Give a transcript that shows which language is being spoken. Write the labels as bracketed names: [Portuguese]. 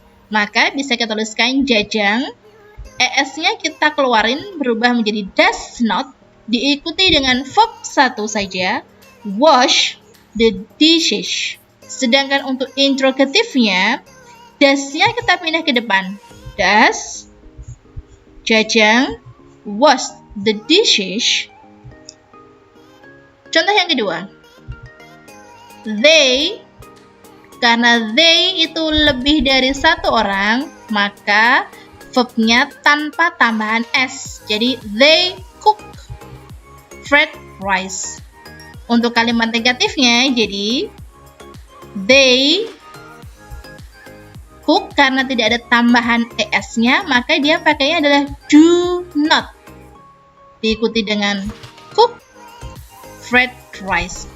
[Indonesian] Maka bisa kita tuliskan Jajang, es-nya kita keluarin berubah menjadi does not, diikuti dengan verb satu saja, [English] wash the dishes. [Indonesian] Sedangkan untuk interrogatifnya, does-nya kita pindah ke depan. [English] Does Jajang wash the dishes? [Indonesian] Contoh yang kedua. They, karena they itu lebih dari satu orang, maka verb-nya tanpa tambahan s. Jadi [English] they cook fried rice. [Indonesian] Untuk kalimat negatifnya, jadi [English] they cook, [Indonesian] karena tidak ada tambahan es-nya, maka dia pakainya adalah [English] do not, [Indonesian] diikuti dengan [English] cook fried rice.